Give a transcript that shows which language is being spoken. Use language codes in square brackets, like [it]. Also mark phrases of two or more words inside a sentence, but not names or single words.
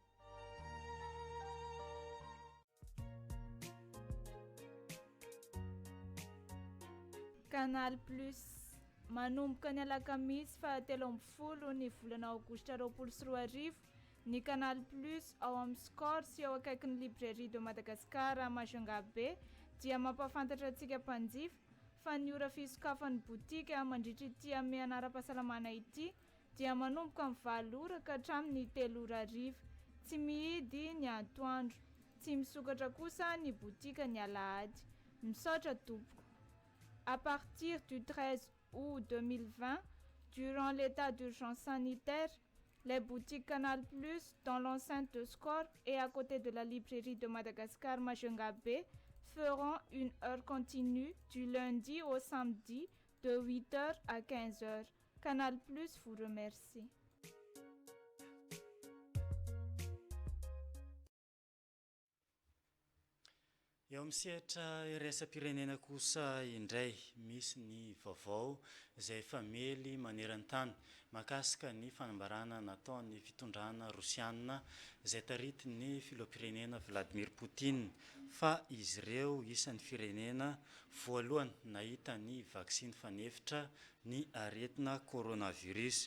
[mg] Canal Plus manomboka ny alakamisy fahatelo amby folo ny volana aogositra 2024 ny Canal Plus ao amin'ny Score sy ao akaikin'ny librairie de Madagascar Majunga be dia mampafantatra antsika mpanjifa fa ny ora fisokafan'ny botika mandritra ity amin'ny anara-pahasalamana ity dia manomboka amin'ny 7 ora ka hatramin'ny 3 ora hariva. Tsy mihidy ny atoandro, tsy misokatra kosa ny botika ny alahady. Misaotra tompoko. [fr] À partir du 13 août 2020, durant l'état d'urgence sanitaire, les boutiques Canal Plus dans l'enceinte de Score et à côté de la librairie de Madagascar Majunga B feront une heure continue du lundi au samedi de 8h à 15h. Canal Plus vous remercie. [mg] Eo amin'ny sehatra iraisam-pirenena kosa indray misy ny vaovao izay efa mely maneran-tany mahakasika ny fanambarana nataon'ny fitondrana Rosiana izay taritin'ny filoham-pirenena Vladimir Poutine fa izy ireo isan'ny firenena voalohany nahita ny vaksiny fanefitra ny aretina coronavirus.